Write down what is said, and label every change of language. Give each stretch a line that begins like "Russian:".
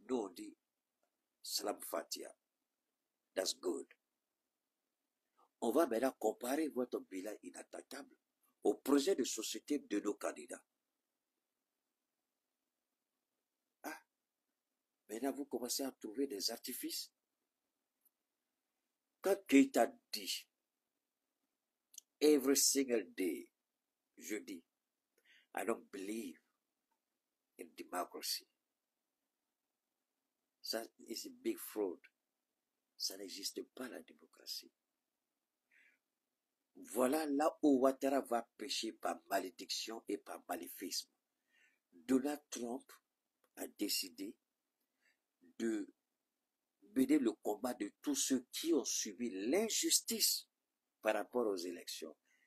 French: Nous on dit Salam Fatia.
English: That's good.
French: On va maintenant comparer votre bilan inattaquable au projet de société de nos candidats. Ah, maintenant vous commencez à trouver des artifices. Quand Keïta dit,
English: every single day,
French: je dis,
English: I don't believe in democracy.
French: Ça, c'est une
English: big fraud.
French: Ça n'existe pas la démocratie. Voilà là où Ouattara va pécher par malédiction et par maléfisme. Donald Trump a décidé de mener le combat de tous ceux qui ont subi l'injustice par rapport aux élections.